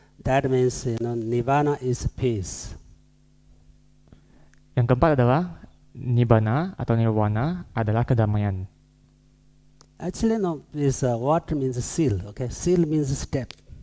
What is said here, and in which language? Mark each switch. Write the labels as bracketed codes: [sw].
[en] That means Nirvana is peace. [id] Yang keempat adalah Nibbana atau Nirwana adalah kedamaian. [en] Actually, no, this what means seal. Okay, seal means step.